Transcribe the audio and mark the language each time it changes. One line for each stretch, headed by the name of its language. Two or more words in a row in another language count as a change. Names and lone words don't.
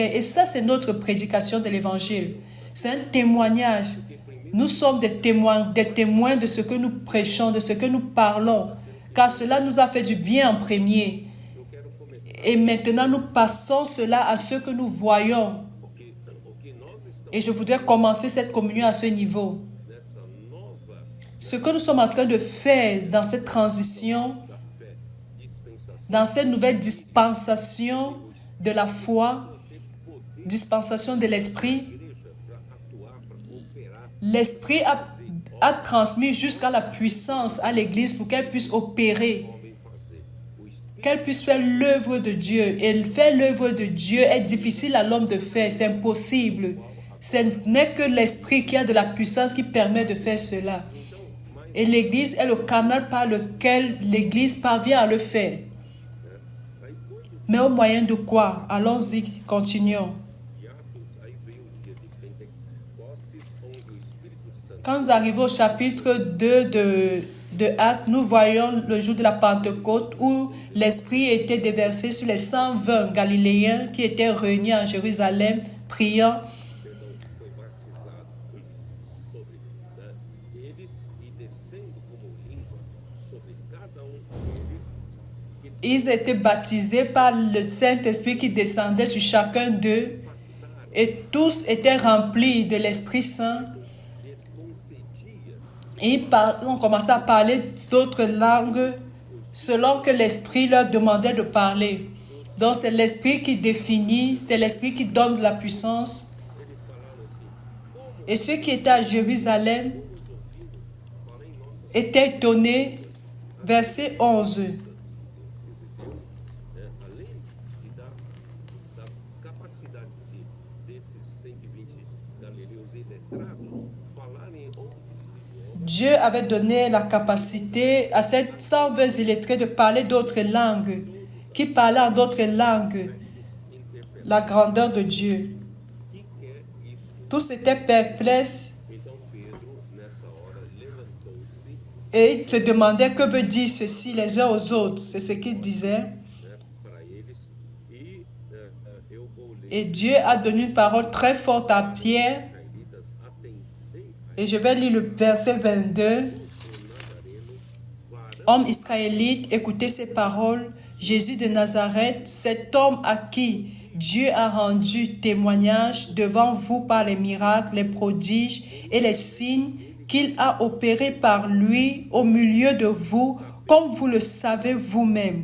French: Et ça, c'est notre prédication de l'Évangile. C'est un témoignage. Nous sommes des témoins de ce que nous prêchons, de ce que nous parlons. Car cela nous a fait du bien en premier. Et maintenant, nous passons cela à ceux que nous voyons.
Portuguese: o que nós estamos
French: Et je voudrais commencer cette communion à ce niveau.
Portuguese: nessa nova
French: Ce que nous sommes en train de faire dans cette transition,
Portuguese: dispensação,
French: dans cette nouvelle dispensation de la foi, dispensation de l'esprit,
Portuguese: igreja para atuar, para operar,
French: l'esprit a transmis jusqu'à la puissance à l'Église pour qu'elle puisse opérer,
Portuguese: homem fazer. O Espírito
French: qu'elle puisse faire l'œuvre de Dieu. Et faire l'œuvre de Dieu est difficile à l'homme de faire, c'est impossible. Ce n'est que l'esprit qui a de la puissance qui permet de faire cela. Et l'Église est le canal par lequel l'Église parvient à le faire. Mais au moyen de quoi? Allons-y, continuons.
Portuguese: de Atos, aí veio o dia de Pentecostes, onde o Espírito Santo
French: Quand nous arrivons au chapitre 2 de de Actes, nous voyons le jour de la Pentecôte où l'Esprit était déversé sur les 120 Galiléens qui étaient réunis en Jérusalem, priant.
Portuguese: Foi batizado sobre eles e descendo como língua sobre cada deles.
French: Ils étaient baptisés par le Saint-Esprit qui descendait sur chacun d'eux et tous étaient remplis de l'Esprit Saint. Et on commençait à parler d'autres langues selon que l'Esprit leur demandait de parler. Donc c'est l'Esprit qui définit, c'est l'Esprit qui donne de la puissance. Et ceux qui étaient à Jérusalem étaient étonnés. Verset 11.
Portuguese: Além da capacidade desses 120 galileus iletrados falarem outros idiomas,
French: Dieu avait donné la capacité à ces 120 illettrés de parler d'autres langues, qui parlaient en d'autres langues la grandeur de Dieu. Tous étaient perplexes
Portuguese: então Pedro, nessa hora, levantou-se,
French: et ils se demandaient que veut dire ceci les uns aux autres. C'est ce qu'ils disaient.
Portuguese: para eles, e eu vou ler
French: Et Dieu a donné une parole très forte à Pierre.
Portuguese: israelitas, atendei
French: Et je vais lire le verset 22. Homme israélite, écoutez ces paroles. Jésus de Nazareth, cet homme à qui Dieu a rendu témoignage devant vous par les miracles, les prodiges et les signes qu'il a opérés par lui au milieu de vous, comme vous le savez vous-même.